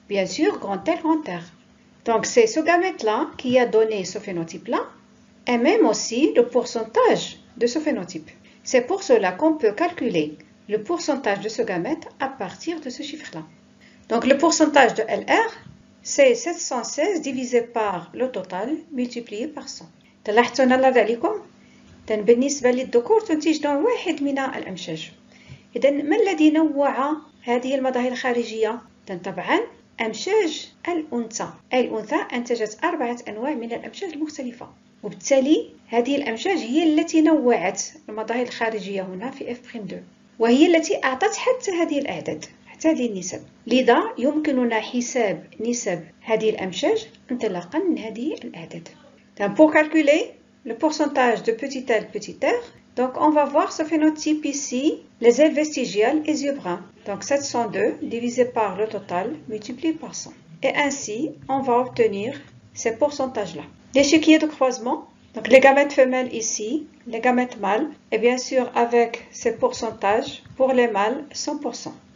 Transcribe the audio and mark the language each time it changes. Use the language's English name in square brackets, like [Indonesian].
[French] Bien sûr, grand L, grand R. Donc c'est ce gamète-là qui a donné ce phénotype-là et même aussi le pourcentage de ce phénotype. C'est pour cela qu'on peut calculer le pourcentage de ce gamète à partir de ce chiffre-là. Donc le pourcentage de LR, c'est 716 divisé par le total multiplié par 100. [Arabic] تلاحظون على ذلك؟ إذن بالنسبة للذكور تنتجون واحد من الأمشاج. إذن ما الذي نوع هذه المظاهر الخارجية؟ طبعا أمشاج الأنثى. الأنثى أنتجت 4 أنواع من الأمشاج المختلفة، وبالتالي هذه الأمشاج هي التي نوعت المظاهر الخارجية هنا في F'2، وهي التي أعطت حتى هذه الأعداد، حتى هذه النسب. لذا يمكننا حساب نسب هذه الأمشاج انطلاقا من هذه الأعداد. [French] Pour calculer le pourcentage de petit L, petit r, donc on va voir ce phénotype ici, les ailes vestigiales et yeux bruns. Donc 702 divisé par le total multiplié par 100. Et ainsi, on va obtenir ces pourcentages-là. L'échiquier de croisement, donc les gamètes femelles ici, les gamètes mâles, et bien sûr avec ces pourcentages, pour les mâles, 100%.